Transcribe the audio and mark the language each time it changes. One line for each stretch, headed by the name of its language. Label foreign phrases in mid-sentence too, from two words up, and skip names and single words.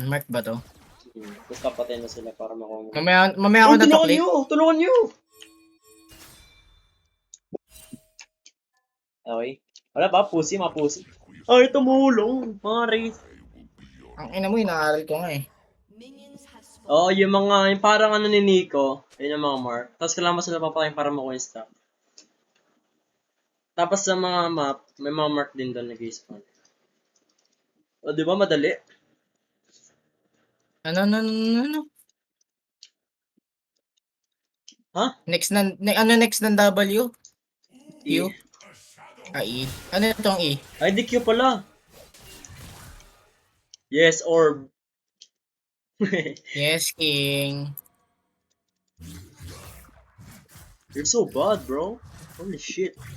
Filipino: Mark ba to? Tapos papatay na sila para makuha. Mamaya ako Oh, tulungan natuklik. nyo! Tulungan nyo! Okay. Wala ba? Pussy, mga pussy. Ay, tumulong. Mga race. Ang ina mo, inaaral ko nga eh.
English: Minions have spawned.
Filipino: Oo, yung mga, yung parang ano ni Nico. Yun yung mga mark. Tapos kailangan mo sila papatayin para makuha yung stuff. Tapos sa mga map, may mga mark din doon nag-spawn. O, di ba madali? Ano? Ha? Next ng W? Q? E. E. Ano itong E? Ay, di Q pala.
English: Yes, orb. Yes, King. You're so bad, bro. Holy shit.